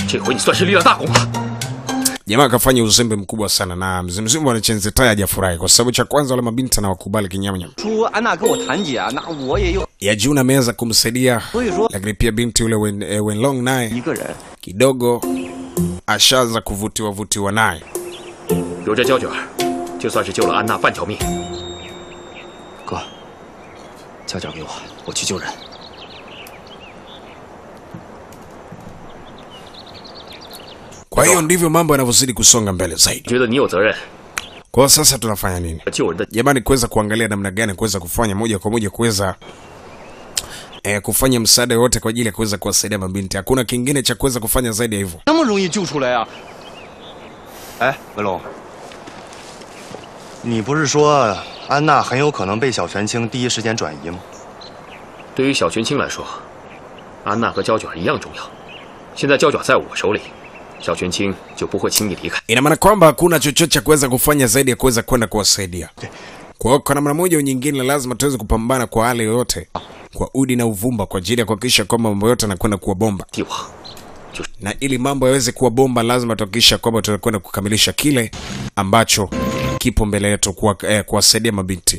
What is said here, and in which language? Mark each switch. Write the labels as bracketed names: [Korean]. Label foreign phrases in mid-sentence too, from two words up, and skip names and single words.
[Swahili] Jamaa akafanya uzembe mkubwa sana na mzee mzima wa Chenze Tai hajafurahi kwa sababu cha kwanza wale mabinti na wakubali kinyamanyama. Ya Juna ameweza kumsaidia lakini pia binti yule Wenlong naye kidogo ashaanza kuvutiwa naye. [Chinese] 有这胶卷，就算是救了安娜半条命。哥，胶卷给我，我去救人。 [Swahili] Kwa hiyo ndivyo mambo yanavyozidi kusonga mbele zaidi. [Chinese] 觉得你有责任。 [Swahili] Kwa sasa tunafanya nini? [Chinese] 救人的 [Swahili] Jamani kuweza kuangalia namna gani kuweza kufanya moja kwa moja kuweza kufanya msaada wote kwa ajili ya kuweza kuwasaidia mabinti. Hakuna kingine cha kuweza kufanya zaidi ya hivyo. [Chinese] 那么容易救出来啊？哎，文龙，你不是说安娜很有可能被小泉青第一时间转移吗？对于小泉青来说，安娜和胶卷一样重要。现在胶卷在我手里，小泉青就不会轻易离开。 [Swahili] Ina maana kwamba hakuna chochote cha kuweza kufanya zaidi ya kuweza kwenda kuwasaidia. Kwa namna moja au nyingine lazima tuweze kupambana kwa hali yoyote, kwa udi na uvumba kwa ajili ya kuhakikisha kwamba mambo yote yanakwenda kuwa bomba. Na ili mambo yaweze kuwa bomba lazima tuhakikisha kwamba tunakwenda kukamilisha kile ambacho kipo mbele yetu kuwasaidia mabinti.